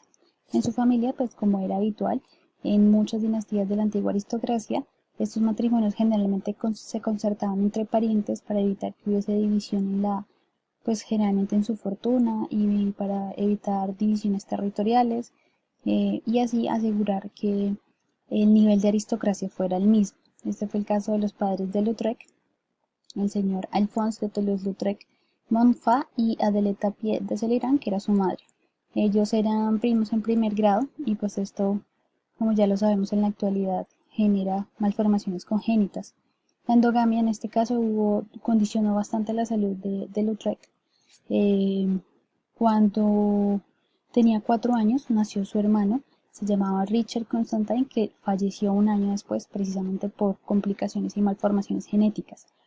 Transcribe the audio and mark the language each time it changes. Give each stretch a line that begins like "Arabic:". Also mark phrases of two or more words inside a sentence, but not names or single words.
Spanish: En su familia, pues como era habitual en muchas dinastías de la antigua aristocracia, estos matrimonios generalmente se concertaban entre parientes para evitar que hubiese división pues generalmente en su fortuna y para evitar divisiones territoriales y así asegurar que el nivel de aristocracia fuera el mismo. Este fue el caso de los padres de Lautrec, el señor Alphonse de Toulouse-Lautrec Montfort y Adèle Tapie de Celeran, que era su madre. Ellos eran primos en primer grado y pues esto, como ya lo sabemos en la actualidad, genera malformaciones congénitas. La endogamia en este caso condicionó bastante la salud de Lautrec. Cuando tenía 4 años nació su hermano, se llamaba Richard Constantine, que falleció un año después precisamente por complicaciones y malformaciones genéticas.